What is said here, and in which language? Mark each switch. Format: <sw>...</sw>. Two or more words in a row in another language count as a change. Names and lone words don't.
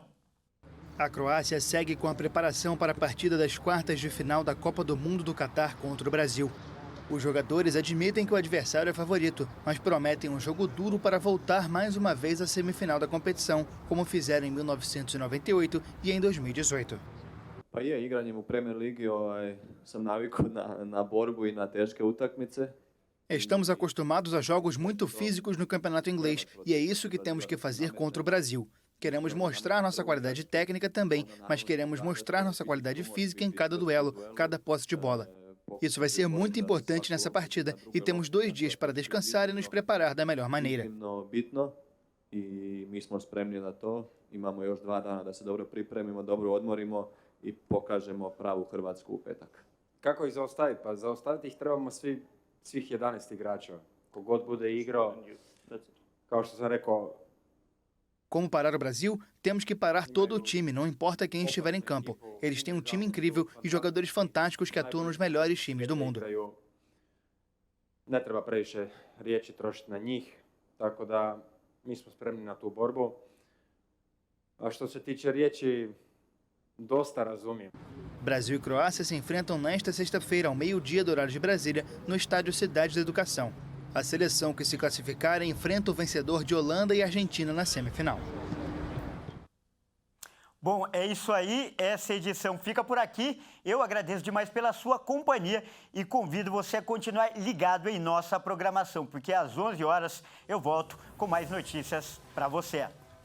<pt>A Croácia segue com a preparação para a partida das quartas de final da Copa do Mundo do Catar contra o Brasil. Os jogadores admitem que o adversário é favorito, mas prometem um jogo duro para voltar mais uma vez à semifinal da competição, como fizeram em 1998 e em 2018.</pt> <hr>Pa je, igranjem u Premier Ligi sam navikao na borbu e na teške utakmice.</hr> <pt>Estamos acostumados a jogos muito físicos no campeonato inglês e é isso que temos que fazer contra o Brasil. Queremos mostrar nossa qualidade técnica também, mas queremos mostrar nossa qualidade física em cada duelo, cada posse de bola. Isso vai ser muito importante nessa partida e temos 2 dias para descansar e nos preparar da melhor maneira.</pt> <hr>I mi smo spremni na to. Imamo još 2 dana da se dobro pripremimo, dobro odmorimo i pokažemo pravu Hrvatsku u petak. Kako ih zaustaviti? Pa zaustaviti ih trebamo svih 11 igrača. Kogod bude igrao, kao što sam rekao.</hr> <pt>Como parar o Brasil? Temos que parar todo o time, não importa quem estiver em campo. Eles têm um time incrível e jogadores fantásticos que atuam nos melhores times do mundo.</pt> <hr>Ne treba previše riječi trošiti na njih, tako da mi smo spremni na tu borbu. A što se tiče riječi, dosta razumijem.</hr> <pt>Brasil e Croácia se enfrentam nesta sexta-feira, ao meio-dia do horário de Brasília, no estádio Cidade da Educação. A seleção que se classificar enfrenta o vencedor de Holanda e Argentina na semifinal. Bom, é isso aí. Essa edição fica por aqui. Eu agradeço demais pela sua companhia e convido você a continuar ligado em nossa programação, porque às 11 horas eu volto com mais notícias para você.</pt>